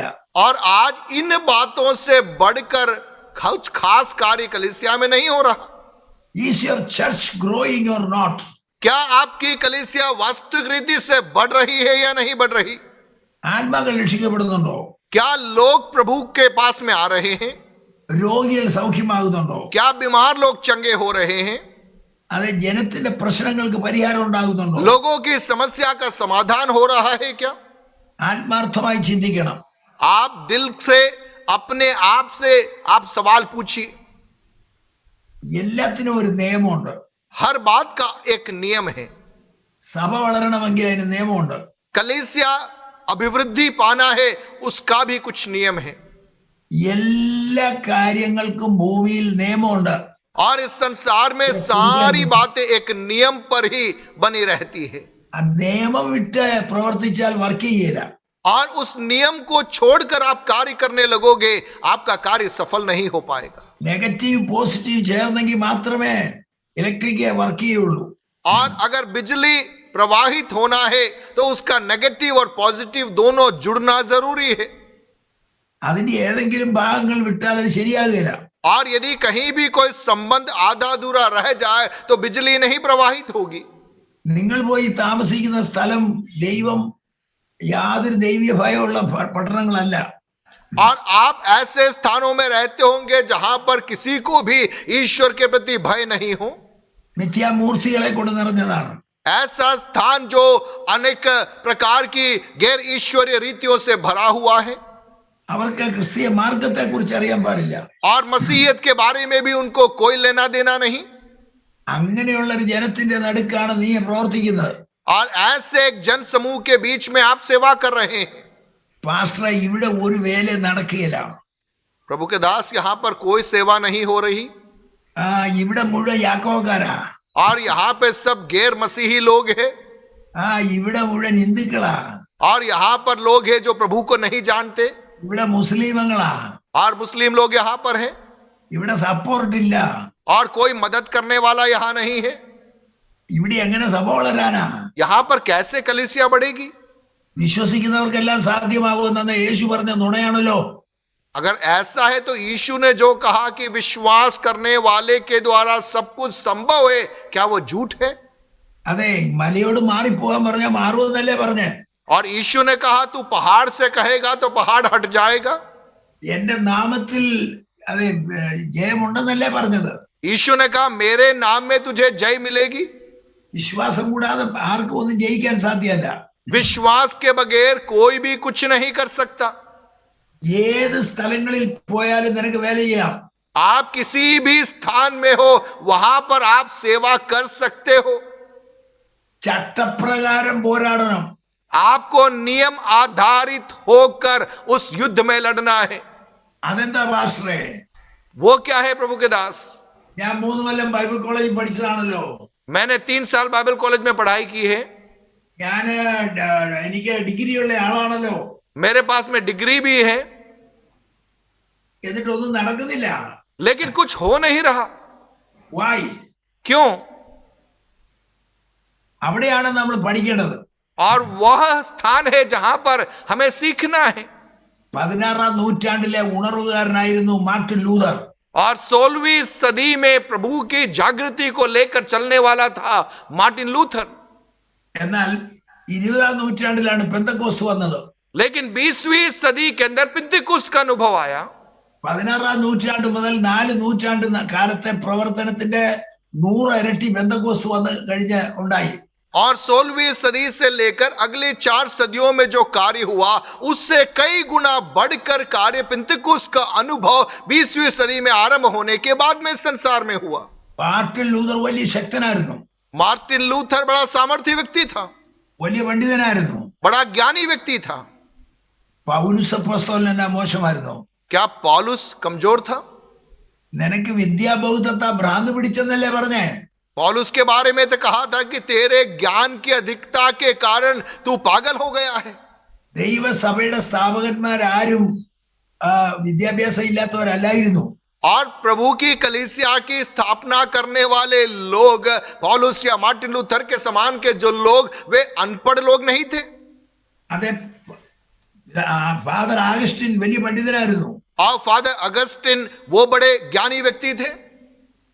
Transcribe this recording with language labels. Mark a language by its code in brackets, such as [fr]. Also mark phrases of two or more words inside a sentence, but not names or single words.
[hi] और आज इन बातों से बढ़कर कुछ खास कार्य कलीसिया में नहीं हो रहा. [en] Is your church growing or not? [hi] क्या आपकी कलीसिया वास्तविक रीति से बढ़ रही है या नहीं बढ़ रही? [ml] ആത്മാക്കൾ രക്ഷിക്കപ്പെടുന്നുണ്ടോ? [hi] क्या लोग प्रभु के पास में आ रहे हैं? [ml] രോഗികൾ സൗഖ്യമാകുന്നുണ്ടോ? [hi] क्या बीमार लोग चंगे हो रहे हैं? [ml] അതെ, ജനത്തിന്റെ പ്രശ്നങ്ങൾക്ക് പരിഹാരം ഉണ്ടാകുന്നുണ്ടോ? [hi] लोगों की समस्या का समाधान हो रहा है क्या? [ml] ആത്മാർത്ഥമായി ചിന്തിക്കണം. [hi] आप दिल से अपने आप से आप सवाल पूछिए. [ml] എല്ലാത്തിനും ഒരു നിയമമുണ്ട്. [hi] हर बात का एक नियम है. [ml] സഭ വളരണമെങ്കിൽ അതിന് നിയമമുണ്ട്. [hi] कलीसिया अभिवृद्धि पाना है, उसका भी कुछ नियम है. [ml] എല്ലാ കാര്യങ്ങൾക്കും ഭൂമിയിൽ നിയമമുണ്ട്. [hi] और इस संसार में सारी बातें एक नियम पर ही बनी रहती है. [ml] ആ നിയമം വിട്ട് പ്രവർത്തിച്ചാൽ വർക്ക് ചെയ്യില്ല. [hi] और उस नियम को छोड़कर आप कार्य करने लगोगे, आपका कार्य सफल नहीं हो पाएगा. [en] negative positive [ml] ചേർന്നെങ്കിൽ മാത്രമേ [en] electric work [ml] ചെയ്യുള്ളൂ. [hi] और अगर बिजली प्रवाहित होना है तो उसका नेगेटिव और पॉजिटिव दोनों जुड़ना जरूरी है. [ml] അതിന്റെ ഏതെങ്കിലും ഭാഗങ്ങൾ വിട്ടാൽ അത് ശരിയാകില്ല. [hi] और यदि कहीं भी कोई संबंध आधा अधूरा रह जाए तो बिजली नहीं प्रवाहित होगी. [ml] നിങ്ങൾ പോയി താമസിക്കുന്ന സ്ഥലം ദൈവം യാതൊരു ദൈവീയ ഭയമുള്ള പട്ടണങ്ങളല്ല. [hi] और आप ऐसे स्थानों में रहते होंगे जहां पर किसी को भी ईश्वर के प्रति भय नहीं हो. [ml] മിഥ്യാമൂർത്തികളെ കൊണ്ട് നിറഞ്ഞതാണ്. [hi] ऐसा स्थान जो अनेक प्रकार की गैर ईश्वरीय रीतियों से भरा हुआ है. [ml] അവർക്ക് ക്രിസ്തീയ മാർഗത്തെ കുറിച്ച് അറിയാൻ പാടില്ല. [hi] और मसीहत के बारे में भी उनको कोई लेना देना नहीं. [ml] അങ്ങനെയുള്ള ഒരു ജനത്തിന്റെ നടുക്കാണ് നീ പ്രവർത്തിക്കുന്നത്. [hi] और ऐसे एक जन समूह के बीच में आप सेवा कर रहे हैं. [ml] പാസ്റ്റർ, ഇവിടെ ഒരു വേല നടക്കുകയില്ല. [hi] प्रभु के दास, यहाँ पर कोई सेवा नहीं हो रही. [ml] ഇവിടെ മുഴുവൻ യാക്കോബക്കാരാ. [hi] और यहाँ पे सब गैर मसीही लोग हैं. [ml] ഇവിടെ മുഴുവൻ ഹിന്ദുക്കളാ. [hi] और यहाँ पर लोग हैं जो प्रभु को नहीं जानते. [ml] ഇവിടെ മുസ്ലിമങ്ങളാ. [hi] और मुस्लिम लोग यहाँ पर हैं. [ml] ഇവിടെ സപ്പോർട്ട് ഇല്ല. [hi] और कोई मदद करने वाला यहाँ नहीं है. [ml] ഇവിടെ എങ്ങനെ സഭ വളരാനാ? [hi] यहाँ पर कैसे कलीसिया बढ़ेगी? [ml] വിശ്വസിക്കുന്നവർക്കെല്ലാം സാധ്യമാകുമെന്ന് യേശു പറഞ്ഞ നുണയാണല്ലോ. [hi] अगर ऐसा है तो यीशु ने जो कहा कि विश्वास करने वाले के द्वारा सब कुछ संभव है, क्या वो झूठ है? [ml] അതെ, മലയോട് മാറിപ്പോകാൻ പറഞ്ഞ മാറുമെന്നല്ലേ പറഞ്ഞേ. [hi] और यीशु ने कहा तू पहाड़ से कहेगा तो पहाड़ हट जाएगा. [ml] എന്റെ നാമത്തിൽ അതെ ജയമുണ്ടെന്നല്ലേ പറഞ്ഞത്. [hi] यीशु ने कहा मेरे नाम में तुझे जय मिलेगी. [ml] വിശ്വാസം കൂടാതെ ആർക്കും ഒന്നും ജയിക്കാൻ സാധ്യമല്ല. [hi] विश्वास के बगैर कोई भी कुछ नहीं कर सकता. [ml] ഏത് സ്ഥലങ്ങളിൽ പോയാലും നിനക്ക് വേല ചെയ്യാം. [hi] आप किसी भी स्थान में हो, वहां पर आप सेवा कर सकते हो. [ml] ചട്ടപ്രകാരം പോരാടണം. [hi] आपको नियम आधारित होकर उस युद्ध में लड़ना है. [ml] അതെന്താ പാസ്റ്ററെ? [hi] वो क्या है प्रभु के दास? [ml] ഞാൻ 3 കൊല്ലം [en] Bible college [ml] പഠിച്ചതാണല്ലോ. [hi] मैंने 3 साल [en] Bible college [hi] में पढ़ाई की है. [ml] എനിക്ക് ഡിഗ്രി ഉള്ള ആളാണല്ലോ. [hi] मेरे पास में डिग्री भी है. [ml] എന്നിട്ടൊന്നും നടക്കുന്നില്ല. [hi] लेकिन कुछ हो नहीं रहा. [en] Why? [hi] क्यों? [ml] അവിടെയാണ് നമ്മൾ പഠിക്കേണ്ടത്. [hi] और वह स्थान है जहां पर हमें सीखना है. [ml] 16ാം നൂറ്റാണ്ടിലെ ഉണർവുകാരനായിരുന്നു മാർട്ടിൻ ലൂതർ. [hi] और 16वीं सदी में प्रभु की जागृति को लेकर चलने वाला था मार्टिन लूथर. [ml] എന്നാൽ 20ാം നൂറ്റാണ്ടിലാണ് പെന്തക്കോസ്ത് വന്നത്. [hi] लेकिन 20वीं सदी के अंदर पिंतेकुस्त का अनुभव आया. [ml] 16ാം നൂറ്റാണ്ട് മുതൽ 4 നൂറ്റാണ്ട് കാലത്തെ പ്രവർത്തനത്തിന്റെ 100 ഇരട്ടി പെന്തക്കോസ്ത് വന്ന് കഴിഞ്ഞ് ഉണ്ടായി. [hi] और 16वीं सदी से लेकर अगले 4 सदियों में जो कार्य हुआ, उससे कई गुना बढ़कर कार्य पिंतेकुस्त का अनुभव 20वीं सदी में आरंभ होने के बाद में संसार में हुआ. [ml] മാർട്ടിൻ ലൂതർ വലിയ ശക്തനായിരുന്നു. [hi] मार्टिन लूथर बड़ा सामर्थ्य व्यक्ति था, [ml] വലിയ പണ്ഡിതനായിരുന്നു. [hi] बड़ा ज्ञानी व्यक्ति था. [ml] പൗലോസ് അപ്പോസ്തലൻ എന്നാ മോശമായിരുന്നു? [hi] क्या पौलुस कमजोर था? [ml] നിനക്ക് വിദ്യാബൗദ്ധത്താ ഭ്രാന്ത് പിടിച്ചെന്നല്ലേ പറഞ്ഞേ? [hi] पौलुस के बारे में तो कहा था कि तेरे ज्ञान की अधिकता के कारण तू पागल हो गया है. [ml] ദൈവസഭയുടെ സ്ഥാപകന്മാരാരും വിദ്യാഭ്യാസം ഇല്ലാത്തവരല്ലായിരുന്നു. [hi] और प्रभु की कलीसिया की स्थापना करने वाले लोग पौलुस या मार्टिन लूथर के समान के जो लोग, वे अनपढ़ लोग नहीं थे. [ml] അതെ, ഫാദർ ആഗസ്റ്റിൻ വലിയ പണ്ഡിതനായിരുന്നു. [hi] और फादर अगस्टिन वो बड़े ज्ञानी व्यक्ति थे.